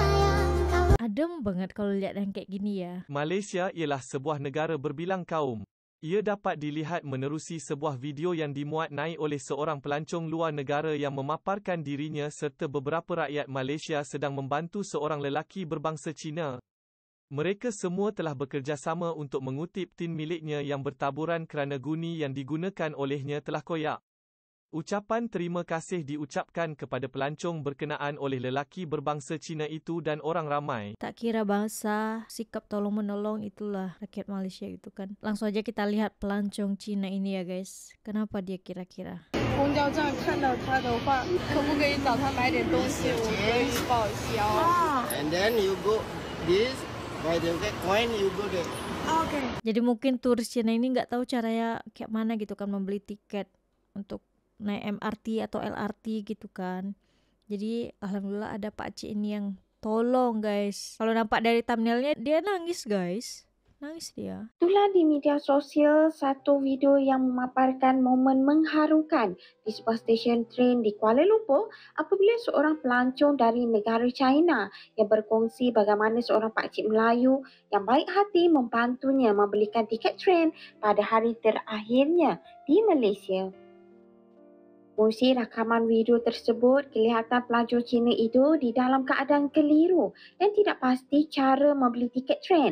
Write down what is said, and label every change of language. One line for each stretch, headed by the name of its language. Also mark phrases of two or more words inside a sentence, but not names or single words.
Indonesian: Adem banget kalau lihat yang kayak gini ya.
Malay: Malaysia ialah sebuah negara berbilang kaum. Ia dapat dilihat menerusi sebuah video yang dimuat naik oleh seorang pelancong luar negara yang memaparkan dirinya serta beberapa rakyat Malaysia sedang membantu seorang lelaki berbangsa Cina. Mereka semua telah bekerjasama untuk mengutip tin miliknya yang bertaburan kerana guni yang digunakan olehnya telah koyak. Ucapan terima kasih diucapkan kepada pelancong berkenaan oleh lelaki berbangsa Cina itu dan orang ramai. Tak kira bangsa, sikap tolong-menolong itulah rakyat Malaysia itu kan.
Indonesian: Langsung aja kita lihat pelancong Cina ini ya guys. Kenapa dia kira-kira?
Chinese: 公交站看到他的话，可不可以找他买点东西？我可以报销。
English: And then you go this, by the coin you go there.
Indonesian: Jadi mungkin turis Cina ini nggak tahu caranya kayak mana gitu kan membeli tiket untuk naik MRT atau LRT gitu kan.
Malay: Jadi alhamdulillah ada Pak Cik ini yang tolong guys. Kalau nampak dari thumbnailnya dia nangis guys. Nangis dia. Itulah di media sosial satu video yang memaparkan momen mengharukan di sebuah stesen tren di Kuala Lumpur apabila seorang pelancong dari negara China yang berkongsi bagaimana seorang pakcik Melayu yang baik hati membantunya membelikan tiket tren pada hari terakhirnya di Malaysia. Melalui rakaman video tersebut, kelihatan pelancong Cina itu di dalam keadaan keliru dan tidak pasti cara membeli tiket tren.